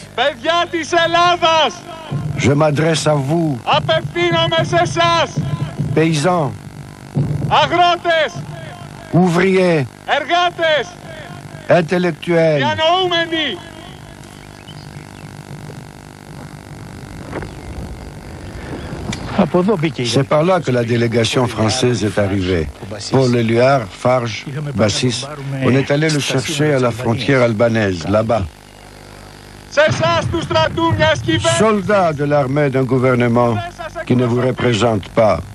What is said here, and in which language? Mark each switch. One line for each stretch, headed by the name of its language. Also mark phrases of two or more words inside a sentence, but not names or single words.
Greek: Παιδιά της Ελλάδας.
French: Je m'adresse à vous.
Greek: Απευθύνομαι σε εσάς.
French: Paysans.
Greek: Αγρότες!
French: Ouvriers,
Greek: Εργάτες!
French: intellectuels,
Greek: Διανοούμενοι!
French: c'est par là que la délégation française est arrivée. Paul Éluard, Farge, Bassis, on est allé le chercher à la frontière albanaise, là-bas. Soldats de l'armée d'un gouvernement qui ne vous représente pas.